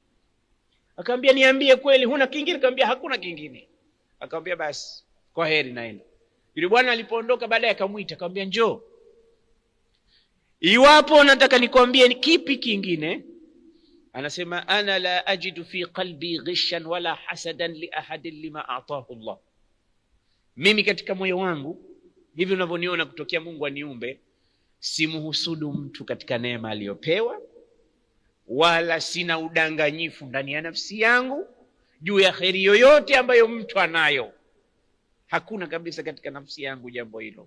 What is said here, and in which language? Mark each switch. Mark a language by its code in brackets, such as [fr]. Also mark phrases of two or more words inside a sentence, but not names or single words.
[sw] Akamwambia, niambie kweli huna kingine? Akamwambia, hakuna kingine. Akamwambia, basi kwa heri, naenda. Yule bwana alipoondoka baadaye akamuita, akamwambia, njoo, iwapo nataka nikwambie kipi kingine. [ar] Anasema, أنا لا أجد في قلبي غشا ولا حسدا لأحد لما آتاه الله. [sw] Mimi katika moyo wangu, hivi unavyoniona kutokea Mungu aniumbe, simuhusudu mtu katika neema aliyopewa, wala sina udanganyifu ndani ya nafsi yangu juu ya kheri yoyote ambayo mtu anayo. Hakuna kabisa katika nafsi yangu jambo hilo.